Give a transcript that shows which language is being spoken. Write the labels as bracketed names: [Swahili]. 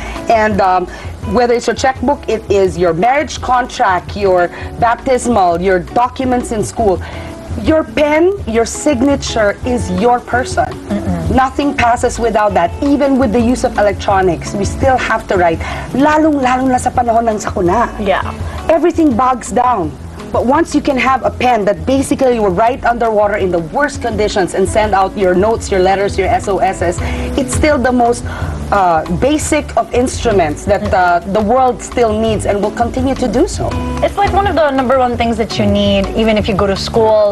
[English] And whether it's your checkbook, it is your marriage contract, your baptismal, your documents in school. Your pen, your signature is your person. Nothing passes without that. Even with the use of electronics, we still have to write. [Filipino] Lalong-lalo na sa panahon ng sakuna. [English] Everything bogs down. But once you can have a pen that basically will write underwater in the worst conditions and send out your notes, your letters, your SOSs, it's still the most basic of instruments that the world still needs and will continue to do so. It's like one of the #1 things that you need, even if you go to school.